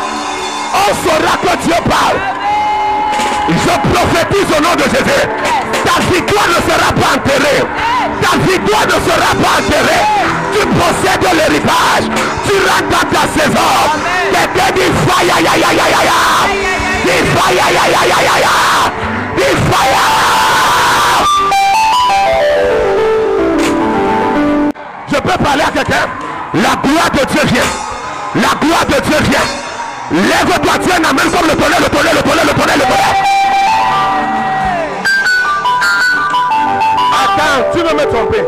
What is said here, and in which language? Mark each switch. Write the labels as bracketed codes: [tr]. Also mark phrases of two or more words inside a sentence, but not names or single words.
[fr] On saura que Dieu parle. Je prophétise au nom de Jésus. Ta victoire ne sera pas enterrée. Ta victoire ne sera pas enterrée. Tu possèdes l'héritage. Tu rentres dans ta saison. Quelqu'un dit fire, ya, ya, ya, ya, ya. Dis fire, ya, ya, ya, ya, ya. Dis fire. Je peux parler à quelqu'un. La gloire de Dieu vient. La gloire de Dieu vient. Lève-toi, tu es un amen comme le tonnerre, le tonnerre, le tonnerre, le tonnerre, le tonnerre. Attends, tu veux me tromper.